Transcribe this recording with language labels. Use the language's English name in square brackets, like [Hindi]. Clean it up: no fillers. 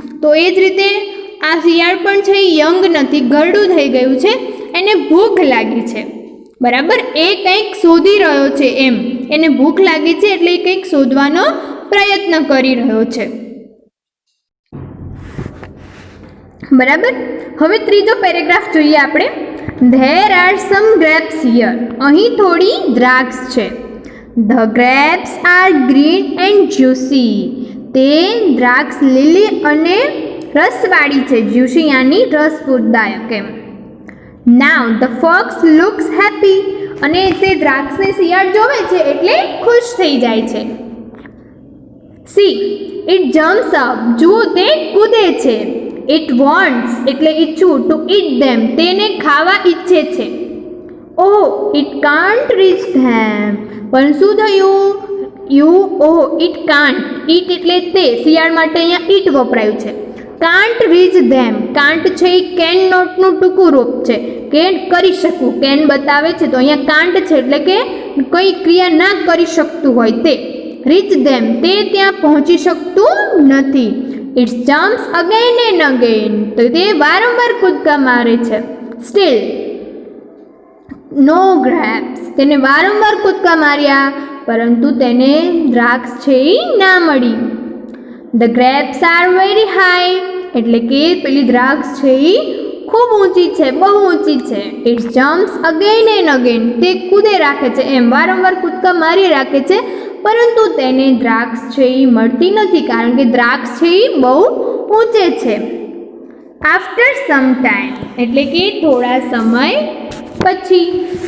[Gujarati] તો એ જ રીતે આ શિયાળ પણ છે એ યંગ નથી, ઘરડું થઈ ગયું છે, એને ભૂખ લાગી છે. બરાબર, એ કંઈક શોધી રહ્યો છે એમ, એને ભૂખ લાગી છે એટલે એ કંઈક શોધવાનો પ્રયત્ન કરી રહ્યો છે. બરાબર, હવે ત્રીજો પેરેગ્રાફ જોઈએ આપણે. [English] There are some grapes here. [Gujarati] અહીં થોડી દ્રાક્ષ છે. [English] The grapes are green and juicy. [Gujarati] તે દ્રાક્ષ લીલી અને રસવાળી છે. Juicy યાની રસપૂરદાયક M. [English] Now the fox looks happy. [Gujarati] અને તે દ્રાક્ષને શિયાળ જોવે છે એટલે ખુશ થઈ જાય છે. [English] See, it jumps up. [Gujarati] જુઓ તે કૂદે છે. [English] It wants [Gujarati] એટલે ઈચ્છું [English] To eat them. [Gujarati] તેને ખાવા ઈચ્છે છે. [English] Oh, it can't reach them. [Gujarati] પણ શું થયું? [English] It can't. [Gujarati] It એટલે તે, શિયાળ માટે અહીંયા it વપરાયું છે. [English] Can't reach them. [Gujarati] Can't છે એ can not નું ટૂંકું રૂપ છે, કે કરી શકું, can બતાવે છે, તો અહીંયા can't છે એટલે કે કોઈ ક્રિયા ના કરી શકતું હોય તે. [English] Reach them [Gujarati] તે ત્યાં પહોંચી શકતું નથી. [English] It jumps again and again. [Gujarati] તો તે વારંવાર કૂદકા મારે છે. [English] Still no grapes. [Gujarati] તેને વારંવાર કૂદકા માર્યા પરંતુ તેને દ્રાક્ષ છે એ ના મળી. [English] The grapes are very high. [Gujarati] એટલે કે પેલી દ્રાક્ષ છે એ ખૂબ ઊંચી છે, બહુ ઊંચી છે. [English] It jumps again and again. [Gujarati] તે કૂદે રાખે છે એમ, વારંવાર કૂદકા મારી રાખે છે પરંતુ તેને દ્રાક્ષ છે એ મળતી નથી કારણ કે દ્રાક્ષ છે એ બહુ ઊંચે છે. [English] after some time [Gujarati] એટલે કે થોડા સમય પછી.